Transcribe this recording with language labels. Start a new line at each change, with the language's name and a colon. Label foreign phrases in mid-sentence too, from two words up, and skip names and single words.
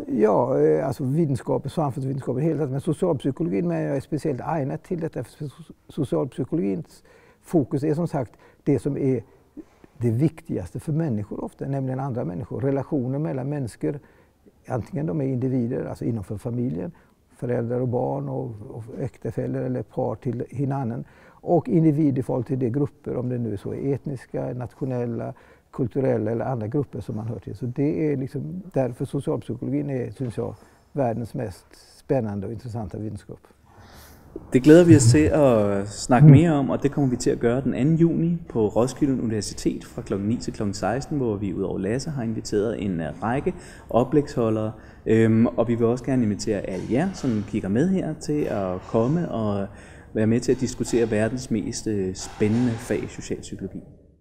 Swedish: Ja, alltså vetenskapen, samfundsvetenskapen helt men socialpsykologin men jag är speciellt ägnad till detta, för socialpsykologins fokus är som sagt det som är det viktigaste för människor ofta, nämligen andra människor, relationer mellan människor, antingen de är individer, alltså inom familjen, föräldrar och barn och äktenskap eller par till hinanden, och individer i förhållande till de grupper, om det nu är så etniska, nationella, kulturella eller andra grupper som man hör till. Så det är liksom därför socialpsykologin är, synes jag, världens mest spännande och intressanta vetenskap.
Danish: Det glæder vi os til at snakke mere om, og det kommer vi til at gøre den 2. juni på Roskilde Universitet fra kl. 9 til kl. 16, hvor vi udover Lasse har inviteret en række oplægsholdere, og vi vil også gerne invitere alle jer, som kigger med her, til at komme og være med til at diskutere verdens mest spændende fag, socialpsykologi.